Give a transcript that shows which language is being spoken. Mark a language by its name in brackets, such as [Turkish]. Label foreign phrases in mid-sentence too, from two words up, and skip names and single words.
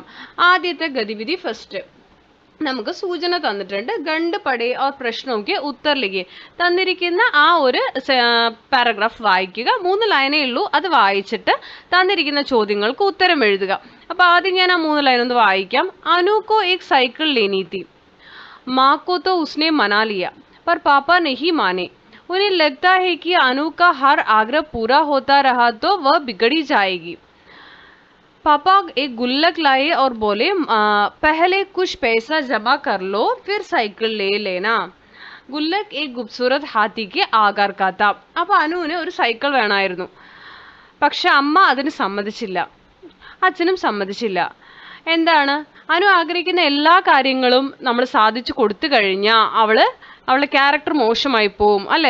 [Malayalam] ആദ്യത്തെ ഗതിവിധി ഫസ്റ്റ് നമുക്ക് സൂചന തന്നിട്ടുണ്ട്. [Hindi] गंड पढ़े और [Malayalam] പ്രശ്നമൊക്കെ [Hindi] उत्तर लिखिए. [Malayalam] തന്നിരിക്കുന്ന ആ ഒരു പാരഗ്രാഫ് വായിക്കുക. 3 ലൈനേ ഉള്ളൂ. അത് വായിച്ചിട്ട് തന്നിരിക്കുന്ന ചോദ്യങ്ങൾക്ക് ഉത്തരം എഴുതുക. അപ്പോൾ ആദ്യം ഞാൻ ആ 3 ലൈൻ ഒന്ന് വായിക്കാം. [Hindi] अनु को एक साइकिल लेनी थी, माँ को तो उसने मना लिया पर पापा नहीं माने. उन्हें लगता है कि अनु का हर आग्रह पूरा होता रहा तो वह बिगड़ी जाएगी. पापा एक गुल्लक लाए और बोले, पहले कुछ पैसा जमा कर लो फिर साइकिल ले लेना. गुल्लक एक खूबसूरत हाथी के आकार का था. [Malayalam] അപ്പോൾ അനുവിന് ഒരു സൈക്കിൾ വേണമായിരുന്നു. പക്ഷെ അമ്മ അതിന് സമ്മതിച്ചില്ല, അച്ഛനും സമ്മതിച്ചില്ല. എന്താണ്, അനു ആഗ്രഹിക്കുന്ന എല്ലാ കാര്യങ്ങളും നമ്മൾ സാധിച്ചു കൊടുത്തു കഴിഞ്ഞാൽ അവളുടെ ക്യാരക്ടർ മോശമായി പോവും അല്ലേ.